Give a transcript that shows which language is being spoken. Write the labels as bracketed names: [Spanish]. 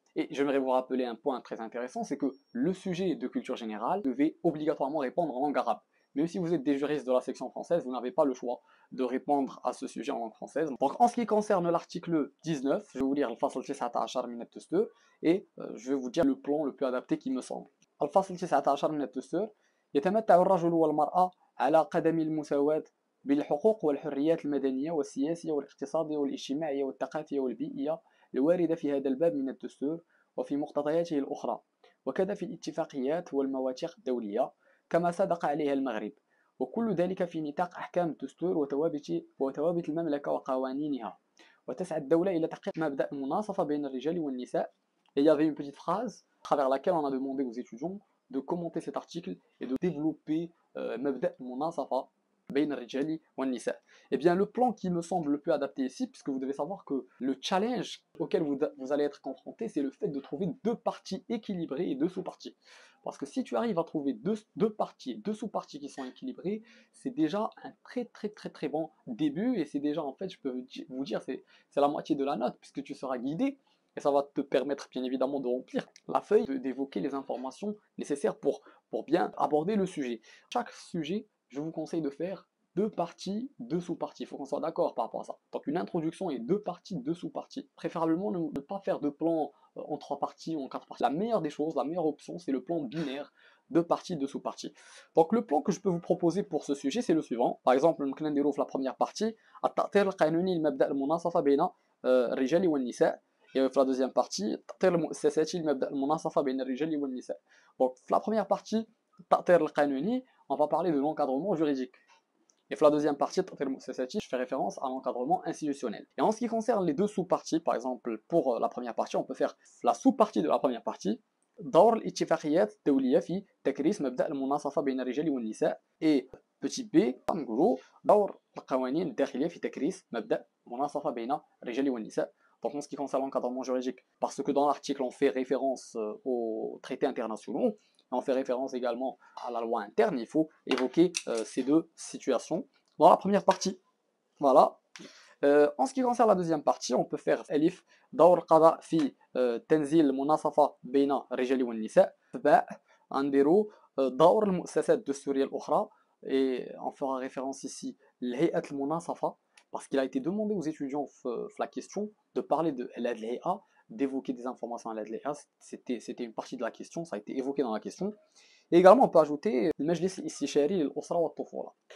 [French] Et j'aimerais vous rappeler un point très intéressant, c'est que le sujet de culture générale devait obligatoirement répondre en langue arabe. Même si vous êtes des juristes de la section française, vous n'avez pas le choix de répondre à ce sujet en langue française. Donc en ce qui concerne l'article 19, je vais vous lire [Arabic] الفصل 19 من الدستور [French] et je vais vous dire le plan le plus adapté qui me semble. [Arabic] الفصل 19 من الدستور يتمتع الرجل والمرأة على قدم المساواة بالحقوق والحريات المدنية والسياسية والاقتصادية والاجتماعية والثقافية والبيئية الواردة في هذا الباب من الدستور وفي مقتضياته الأخرى وكذا في الاتفاقيات والمواثيق الدولية كما صدق عليها المغرب وكل ذلك في نطاق أحكام الدستور وثوابت المملكة وقوانينها وتسعى الدولة إلى تحقيق مبدأ المناصفة بين الرجال والنساء. [French] Et il y avait une petite phrase à travers laquelle on a demandé aux étudiants de commenter cet article et de développer [Arabic] مبدأ المناصفة بين الرجال والنساء. [French] Eh bien, le plan qui me semble le plus adapté ici, puisque vous devez savoir que le challenge auquel vous allez être confronté, c'est le fait de trouver deux parties équilibrées et deux sous-parties. Parce que si tu arrives à trouver deux parties, deux sous-parties qui sont équilibrées, c'est déjà un très bon début, et c'est déjà, en fait, je peux vous dire, c'est la moitié de la note, puisque tu seras guidé, et ça va te permettre bien évidemment de remplir la feuille, d'évoquer les informations nécessaires pour bien aborder le sujet. Chaque sujet, je vous conseille de faire deux parties, deux sous-parties. Il faut qu'on soit d'accord par rapport à ça. Donc une introduction et deux parties, deux sous-parties. Préférablement ne pas faire de plan en trois parties ou en quatre parties. La meilleure des choses, la meilleure option, c'est le plan binaire, deux parties, deux sous-parties. Donc le plan que je peux vous proposer pour ce sujet, c'est le suivant. Par exemple, la première partie, [Arabic] التأطير القانوني لمبدأ المناصفة بين الرجال والنساء. [French] Et la deuxième partie, [Arabic] تأطير المؤسسات لمبدأ المناصفة بين الرجال والنساء. [French] Donc la première partie, [Arabic] التأطير القانوني, [French] on va parler de l'encadrement juridique. Et pour la deuxième partie, je fais référence à l'encadrement institutionnel. Et en ce qui concerne les deux sous-parties, par exemple, pour la première partie, on peut faire la sous-partie de la première partie. [Arabic] دور الاتفاقيات الدولية في تكريس مبدأ المناصفة بين الرجال والنساء. [French] Et petit b, [Arabic] نقولوا دور القوانين الداخلية في تكريس مبدأ المناصفة بين الرجال والنساء. [French] Donc en ce qui concerne l'encadrement juridique, parce que dans l'article on fait référence aux traités internationaux, on fait référence également à la loi interne, il faut évoquer ces deux situations dans la première partie. Voilà. En ce qui concerne la deuxième partie, on peut faire Elif, [Arabic] دور القضاء في تنزيل المناصفة بين الرجال والنساء. باء نديرو دور المؤسسات الدستورية الأخرى. [French] Et on fera référence ici l'Hay'at al-Munasafa, parce qu'il a été demandé aux étudiants la question de parler de l'Hay'a, d'évoquer des informations à l'Hay'a. C'était une partie de la question, ça a été évoqué dans la question. Et également, on peut ajouter le Majlis Istishari al-Usra wa al-Tufula.